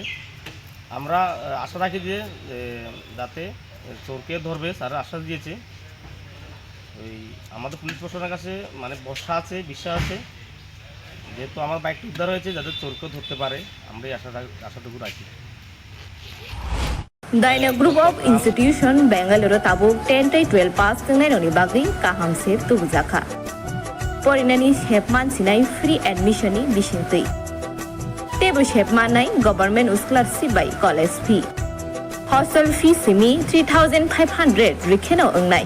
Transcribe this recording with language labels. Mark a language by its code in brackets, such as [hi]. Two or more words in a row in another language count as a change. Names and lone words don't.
[bn] আমরা আশা রাখি যে যাতে চোরকে ধরবে, স্যাররা আশ্বাস দিয়েছে। আমাদের পুলিশ প্রশাসনের কাছে ভরসা আছে, বিশ্বাস আছে, যেহেতু আমার বাইকটা উদ্ধার হয়েছে যাতে চোরকেও ধরতে পারে, আমরা এই আশাটুকু রাখি। [trp] Daina Group of Institution Bangalore Tabuk 10-12 pass tengaironi bagui kahamse tubujaka. Porinani shepman sinai free admission ni bisingtui. Tebo shepman nai [en] government scholarship [trp] by [en] college fee. Hostel fee [trp] simi 3,500 rikheno ongnai.